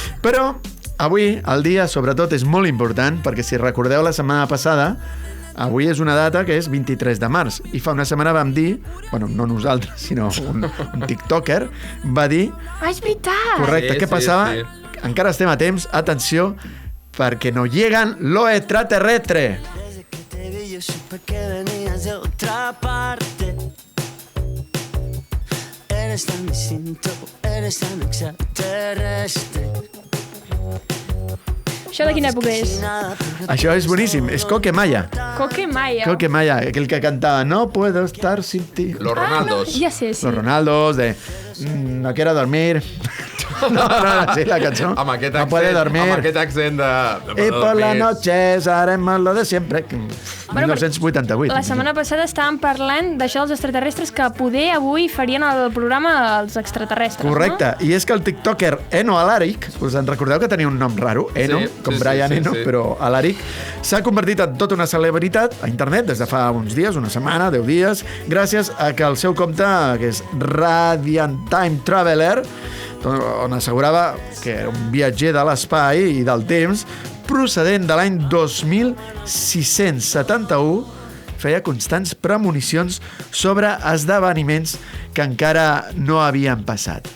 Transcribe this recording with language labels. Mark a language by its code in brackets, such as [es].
[ca] Però avui, el dia, sobretot, és molt important, perquè si recordeu la setmana passada, avui és una data que és 23 de març. I fa una setmana vam dir, bueno, no nosaltres, sinó un tiktoker, va dir... És veritat! Correcte, què passava? encara estem a temps, atenció, perquè [es] no llegan lo extraterrestre. Desde que te vi yo supe que venías de otra parte. Eres tan distinto, eres tan extraterrestre. [ca] Això de quina època és? Això és boníssim, és Coque Maya. Coque Maya. Coque Maya, aquell que cantava No puedo estar sin ti. Los Ronaldos. Ja sé, sí. Los Ronaldos, de No quiero dormir. No, sí, la cançó. Amb aquest [es] No puede dormir. [ca] Amb aquest accent de [es] Y por las noches haremos lo de siempre. [ca] 1988. La setmana passada estàvem parlant d'això dels extraterrestres, que poder avui farien el programa els extraterrestres, Correcte, no? i és que el tiktoker Eno Alaric, us en recordeu que tenia un nom raro? Eno, Sí, com sí, Brian sí, Eno, sí. però Alaric, s'ha convertit en tota una celebritat a internet des de fa uns dies, una setmana, 10 dies, gràcies a que el seu compte, que és Radiant Time Traveler, on assegurava que era un viatger de l'espai i del temps, procedent de l'any 2671, feia constants premonicions sobre esdeveniments que encara no havien passat.